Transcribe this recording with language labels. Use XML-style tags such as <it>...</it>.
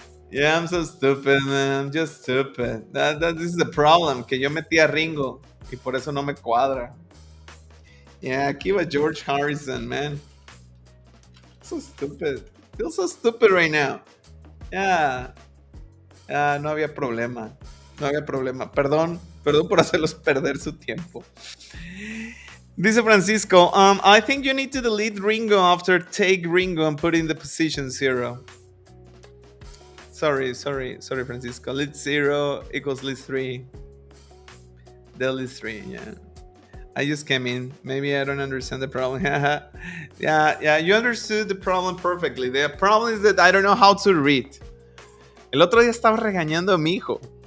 <en>Yeah, I'm so stupid, man. I'm just stupid. This is the problem,</en> <es>que yo metí a Ringo y por eso no me cuadra.</es> <en>Yeah,</en> <es>aquí va</es> <en>George Harrison, man. So stupid. Feel so stupid right now.</en> <es>Yeah. No había problema. No había problema. Perdón por hacerlos perder su tiempo.</es> <en>Dice Francisco, I think you need to delete Ringo after take Ringo and put in the position 0. Sorry, Francisco. List 0 equals list 3. The list 3, yeah. I just came in. Maybe I don't understand the problem. Yeah, you understood the problem perfectly. The problem is that I don't know how to read.</en> <es>El otro día estaba regañando a mi hijo.</es>